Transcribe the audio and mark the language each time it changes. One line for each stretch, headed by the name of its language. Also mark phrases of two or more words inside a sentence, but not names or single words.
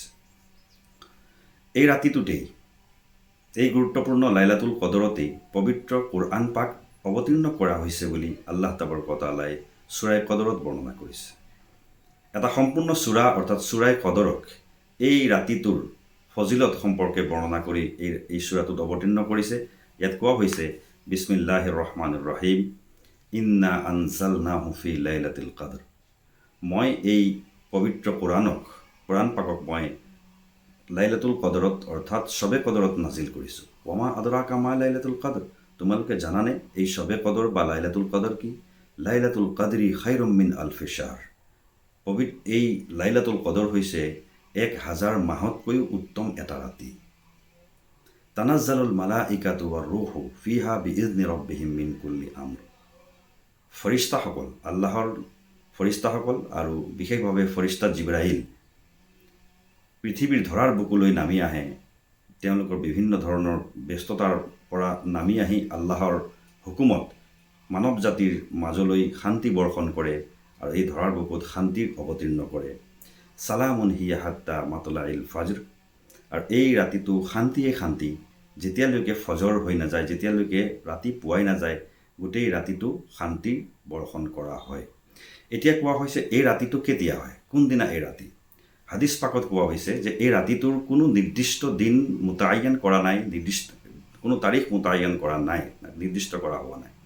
Assamese: এই ৰাতিটোতেই, এই গুৰুত্বপূৰ্ণ
Arabic: ليلة القدر
Assamese: পবিত্ৰ কোৰআন পাক অৱতীৰ্ণ কৰা হৈছে বুলি আল্লাহ তাবাৰক ও তাআলাই সূৰা কদৰত বৰ্ণনা কৰিছে। এটা সম্পূৰ্ণ সূৰা অৰ্থাৎ সূৰা কদৰক এই ৰাতিটোৰ ফজিলত সম্পৰ্কে বৰ্ণনা কৰি এই সূৰাটোত অৱতীৰ্ণ কৰিছে। ইয়াত কোৱা হৈছে,
Arabic: بسم الله الرحمن الرحيم, إنا أنزلناه في ليلة القدر.
Assamese: মই এই পবিত্ৰ কোৰআন পাকক মই
Arabic: ليلة القدر
Assamese: অৰ্থাৎ শবে কদৰত নাজিল কৰিছোঁ।
Arabic: وما أدراك ما ليلة القدر.
Assamese: তোমালোকে জানানে এই শবে কদৰ বা
Arabic: ليلة القدر
Assamese: কি?
Arabic: ليلة القدر خير من ألف شهر.
Assamese: এই
Arabic: ليلة القدر
Assamese: হৈছে 1000 মাহতকৈও উত্তম এটা ৰাতি।
Arabic: تنزل الملائكة والروح فيها بإذن ربهم من كل أمر.
Assamese: আল্লাহৰ ফৰিস্তাসকল আৰু বিশেষভাৱে ফৰিস্তা জিব্ৰাইল পৃথিৱীৰ ধৰাৰ বুকুলৈ নামি আহে। তেওঁলোকৰ বিভিন্ন ধৰণৰ ব্যস্ততাৰ পৰা নামি আহি আল্লাহৰ হুকুমত মানৱ জাতিৰ মাজলৈ শান্তি বৰ্ষণ কৰে আৰু এই ধৰাৰ বুকুত শান্তিৰ অৱতীৰ্ণ কৰে।
Arabic: سلام هي حتى مطلع الفجر.
Assamese: আৰু এই ৰাতিটো শান্তি যেতিয়ালৈকে ফজৰ হৈ নাযায়, যেতিয়ালৈকে ৰাতি পুৱাই নাযায়, গোটেই ৰাতিটো শান্তি বৰ্ষণ কৰা হয়। এতিয়া কোৱা হৈছে এই ৰাতিটো কেতিয়া হয়, কোনদিনা এই ৰাতি? হাদিছ পাকত কোৱা হৈছে যে এই ৰাতিটোৰ কোনো নিৰ্দিষ্ট দিন মুতায়্যান কৰা নাই, কোনো তাৰিখ মুতায়্যান কৰা নাই, নিৰ্দিষ্ট কৰা হোৱা নাই।